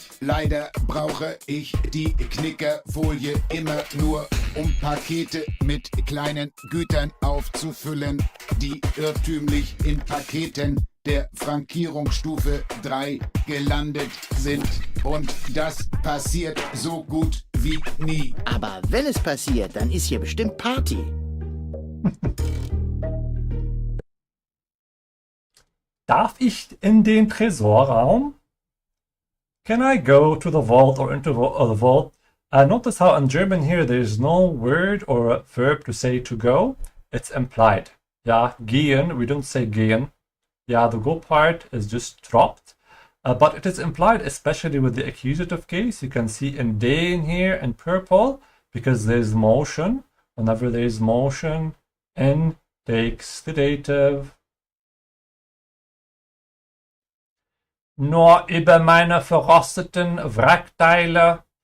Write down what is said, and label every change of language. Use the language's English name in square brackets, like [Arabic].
[German] Leider brauche ich die Knickerfolie immer nur, um Pakete mit kleinen Gütern aufzufüllen, die irrtümlich in Paketen der Frankierungsstufe 3 gelandet sind. Und das passiert so gut wie nie. Aber wenn es passiert, dann ist hier bestimmt Party. Darf ich in den Tresorraum? [English] Can I go to the vault or into the vault? Notice how in German here there is no word or a verb to say to go. It's implied. Yeah, gehen, we don't say gehen. Yeah, the go part is just dropped. But it is implied, especially with the accusative case. You can see in den here in purple, because there's motion. Whenever there's motion, in takes the dative. [German] Nur über meine verrosteten Wrackteile.